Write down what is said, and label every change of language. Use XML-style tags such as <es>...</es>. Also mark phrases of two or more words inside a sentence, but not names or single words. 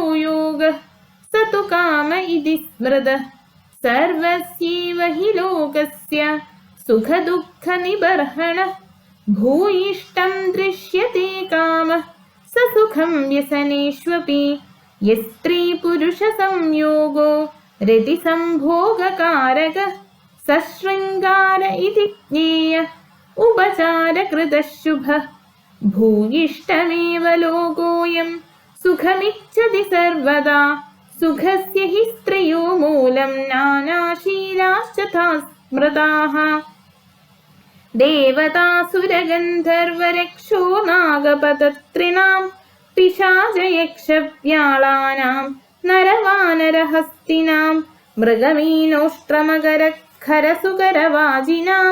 <sa>योगः स तु काम इति स्मृतः सर्वस्यैव हि लोकस्य सुखदुःखनिबर्हणः भूयिष्ठं दृश्यत्ते कामः स सुखं व्यसनेष्वपि यस्त्रीपुरुषसंयोगो रतिसंभोगकारकः सशृङ्गार इति ज्ञेयः उपचारकृतः शुभः भूयिष्ठमेव लोकोऽयं सुखमिच्छति सर्वदा सुखस्य हि स्त्रियो मूलं नानाशीलाश्च स्मृताः देवतासुरगन्धर्वरक्षो नागपतत्रिणां पिशाचयक्षव्याळानां नरवानरहस्तिनां मृगमीनोष्ट्रमकरखरसुकरवाजिनां</sa>